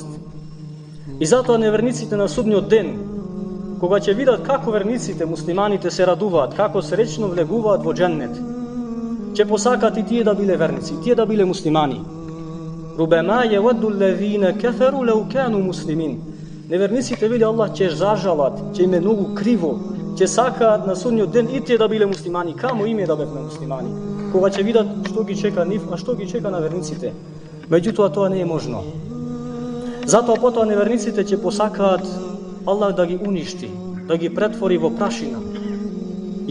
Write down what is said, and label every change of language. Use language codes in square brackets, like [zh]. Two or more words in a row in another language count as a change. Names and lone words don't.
[mk] И затоа неверниците на судниот ден, кога ќе видат како верниците, муслиманите се радуваат, како среќно влегуваат во дженнет, ќе посакат и тие да биле верници, тие да биле муслимани. [ar] ربما يود الذين كفروا لو كانوا مسلمين. [mk] Неверниците, вели Аллах, ќе зажалат, ќе им е многу криво, ќе сакаат на судниот ден и тие да биле муслимани, камо име да бевме муслимани, кога ќе видат што ги чека нив, а што ги чека на верниците. Меѓутоа тоа не е можно. Затоа потоа неверниците ќе посакаат Аллах да ги уништи, да ги претвори во прашина.